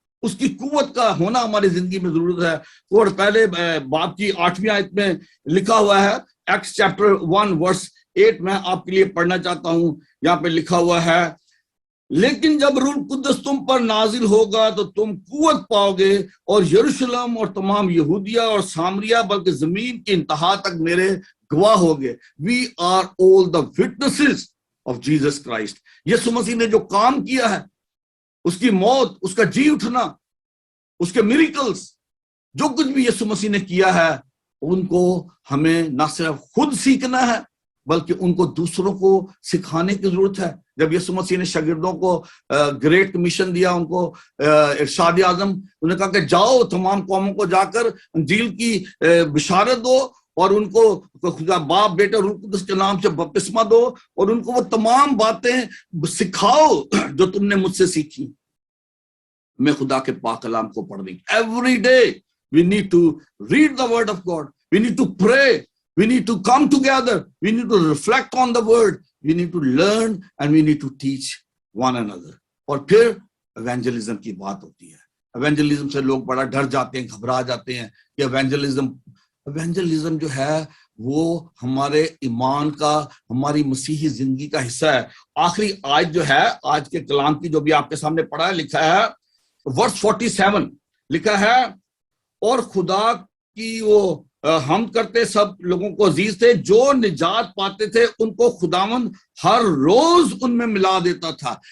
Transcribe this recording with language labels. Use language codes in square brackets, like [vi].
[ur] اس کی قوت کا ہونا ہماری زندگی میں ضرورت ہے. اور پہلے باب کی 8ویں آیت میں لکھا ہوا ہے، [en] Acts chapter 1 verse 8 [ur] میں آپ کے لیے پڑھنا چاہتا ہوں. یہاں پہ لکھا ہوا ہے، لیکن جب روح القدس تم پر نازل ہوگا تو تم قوت پاؤ گے، اور یروشلم اور تمام یہودیہ اور سامریہ بلکہ زمین کی انتہا تک میرے گواہ ہوگے. [en] We are all the witnesses of Jesus Christ. [ur] یسوع مسیح نے جو کام کیا ہے، اس کی موت، اس کا جی اٹھنا، اس کے میریکلز، جو کچھ بھی یسوع مسیح نے کیا ہے، ان کو ہمیں نہ صرف خود سیکھنا ہے بلکہ ان کو دوسروں کو سکھانے کی ضرورت ہے. جب یسوع مسیح نے شاگردوں کو گریٹ کمیشن دیا، ان کو ارشاد اعظم، انہوں نے کہا کہ جاؤ تمام قوموں کو جا کر انجیل کی بشارت دو، اور ان کو خدا باپ بیٹا روح القدس کے نام سے بپتسمہ دو، اور ان کو وہ تمام باتیں سکھاؤ جو تم نے مجھ سے سیکھی. میں خدا کے پاک کلام کو پڑھنے [en] Every day we need to read the word of God, we need to pray, we need to come together, we need to reflect on the word, we need to learn and we need to teach one another. [ur] اور پھر evangelism کی بات ہوتی ہے. Evangelism سے لوگ بڑا ڈر جاتے ہیں، گھبرا جاتے ہیں کہ ایونجلزم جو ہے وہ ہمارے ایمان کا، ہماری مسیحی زندگی کا حصہ ہے. آخری آیت جو ہے آج کے کلام کی، جو بھی آپ کے سامنے پڑھا ہے، لکھا ہے ورس 47 لکھا ہے، اور خدا کی وہ ہم کرتے سب لوگوں کو عزیز تھے، جو نجات پاتے تھے ان کو خداوند ہر روز ان میں ملا دیتا تھا.